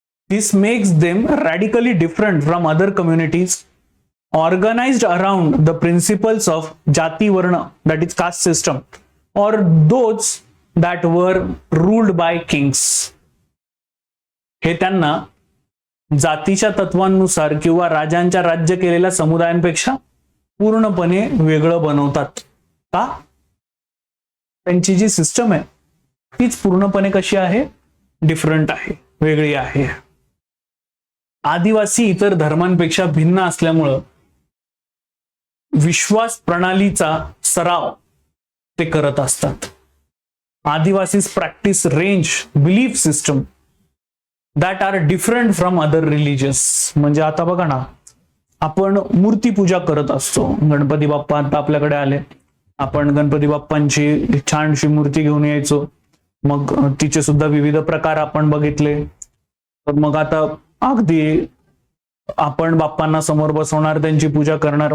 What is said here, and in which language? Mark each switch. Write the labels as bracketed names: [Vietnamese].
[English] This makes them radically different from other communities organized around the principles of Jati Varna, that is caste system, or those that were ruled by kings. [Marathi] हे त्यांना जातीच्या तत्वांनुसार किंवा राजांच्या राज्य केलेल्या समुदायांपेक्षा पूर्णपणे वेगळं बनवतात. का? त्यांची जी सिस्टम आहे तीच पूर्णपणे कशी आहे? डिफरंट आहे, वेगळी आहे. आदिवासी इतर धर्मांपेक्षा भिन्न असल्यामुळं विश्वास प्रणालीचा सराव ते करत असतात. [English] Adivasis practice range belief system that are different from other religious. [Marathi] म्हणजे आता बघा ना, आपण मूर्ती पूजा करत असतो. गणपती बाप्पा आता आपल्याकडे आले, आपण गणपती बाप्पांची छानशी मूर्ती घेऊन यायचो. मग तिचे सुद्धा विविध प्रकार आपण बघितले. तर मग आता अगदी आपण बाप्पांना समोर बसवणार, त्यांची पूजा करणार.